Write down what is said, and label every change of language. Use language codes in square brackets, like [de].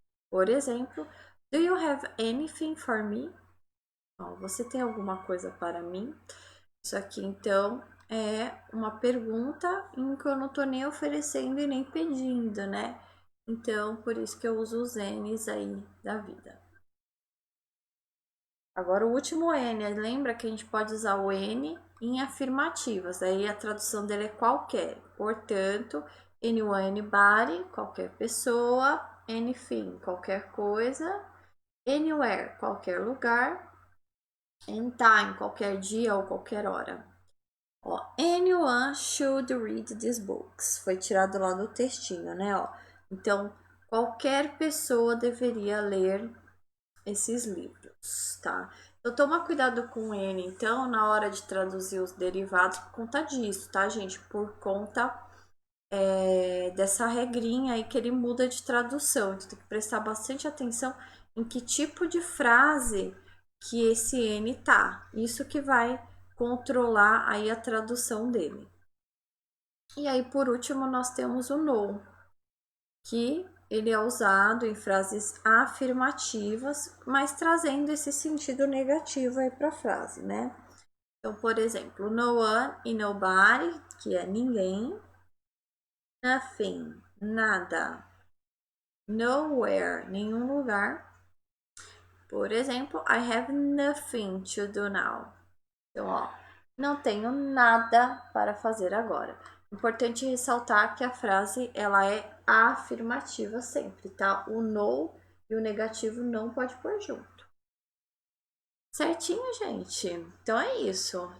[pt] Por exemplo, [en] do you have anything for me? [pt] Ó, você tem alguma coisa para mim? Isso aqui, então, é uma pergunta em que eu não tô nem oferecendo e nem pedindo, né? Então, por isso que eu uso os N's aí da vida. Agora, o último N, lembra que a gente pode usar o N em afirmativas, aí a tradução dele é qualquer. Portanto, anyone, anybody, qualquer pessoa, anything, qualquer coisa, anywhere, qualquer lugar, anytime, qualquer dia ou qualquer hora. [en] Ó, anyone should read these books. [pt] Foi tirado lá do textinho, né? Ó. Então, qualquer pessoa deveria ler esses livros, tá? Então, toma cuidado com N, então, na hora de traduzir os derivados por conta disso, tá, gente? Por conta dessa regrinha aí que ele muda de tradução. Então, tem que prestar bastante atenção em que tipo de frase que esse N tá. Isso que vai controlar aí a tradução dele. E aí, por último, nós temos o no, que ele é usado em frases afirmativas, mas trazendo esse sentido negativo aí para a frase, né? Então, por exemplo, no one e nobody, que é ninguém. Nothing, nada. Nowhere, nenhum lugar. Por exemplo, [en] I have nothing to do now. [pt] Então, ó, não tenho nada para fazer agora. Importante ressaltar que a frase ela é afirmativa sempre, tá? O no e o negativo não pode pôr junto. Certinho, gente? Então é isso.